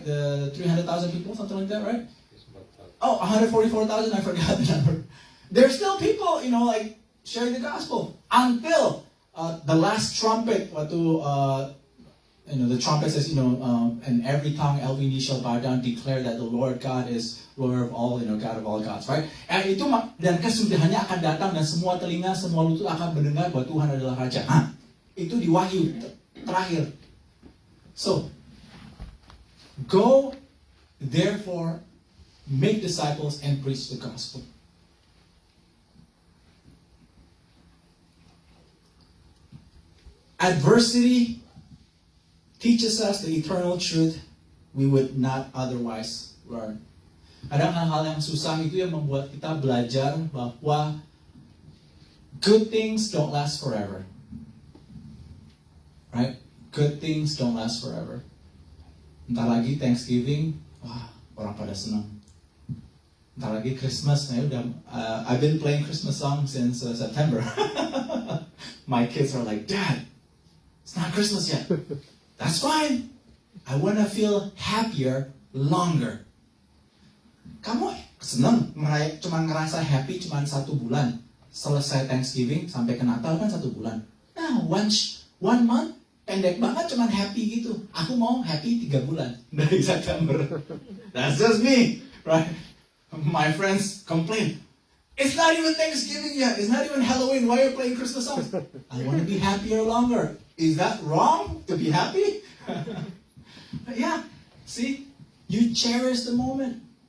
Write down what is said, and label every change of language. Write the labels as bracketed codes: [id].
[en] The 300,000 people, something like that, right? 144,000, I forgot the number. There's still people, like sharing the gospel until the last trumpet. [id] Waktu [en] the trumpet says, and every tongue, every knee shall bow down, declare that the Lord God is Lord of all, God of all gods, right? And [id] itu dan kesudahannya akan datang dan semua telinga, semua lutut akan mendengar bahwa Tuhan adalah Raja. Itu di Wahyu terakhir. [en] So, go therefore, make disciples and preach the gospel. Adversity teaches us the eternal truth we would not otherwise learn. [id] Ada hal-hal yang susah itu yang membuat kita belajar bahwa [en] good things don't last forever. Right? Good things don't last forever. [id] Entar lagi Thanksgiving, orang pada senang. Entar lagi [en] Christmas, I've been playing Christmas songs since September. My kids are like, Dad, it's not Christmas yet. That's fine. I want to feel happier longer. [id] Kamu seneng cuma ngerasa happy cuma 1 bulan. Selesai Thanksgiving sampai ke Natal kan 1 bulan. Nah, [en] one month [id] pendek banget cuma happy gitu. Aku mau happy 3 bulan dari September. [en] That's just me, right? My friends complain. It's not even Thanksgiving yet. It's not even Halloween. Why are you playing Christmas songs? I want to be happier longer. Is that wrong to be happy? Yeah, see, you cherish the moment.